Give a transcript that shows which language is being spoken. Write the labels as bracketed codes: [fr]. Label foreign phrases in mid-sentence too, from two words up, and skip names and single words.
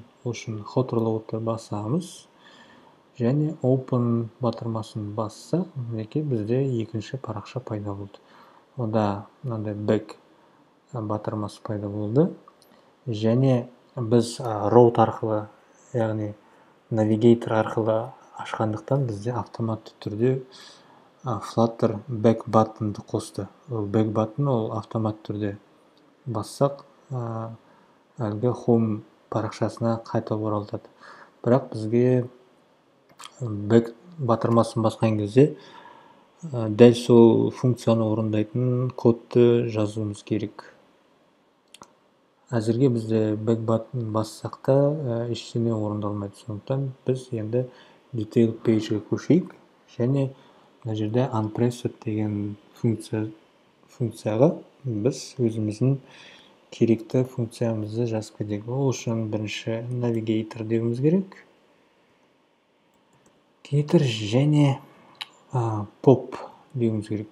[kk] Ол үшін [en] hot reload'ты [kk] басамыз, және open батырмасын басса, мінекей бізде екінші парақша пайда болды. Онда мынандай back батырмасы пайда болды, және біз root арқылы, яғни навигейтор арқылы ашқандықтан бізде автоматты түрде Flutter [en] back button'ды [kk] қосты. [en] Back button [kk] ол автомат түрде бассақ, әлгі home парақшасына қайта оралтады. Бірақ бізге back батырмасын басқан кезде дәл сол функцияны орындайтын кодты жазуымыз керек. Әзірге бізде [en] back button [kk] бассақ та ештеңе орындалмайды. Сондықтан біз енді [en] detail page'ге [kk] көшейік, және мына жерде unpressed деген функцияға біз өзіміздің керекті функциямызды жазып кетейік. Ол үшін бірінші navigator деуіміз керек. Және pop деуіміз керек.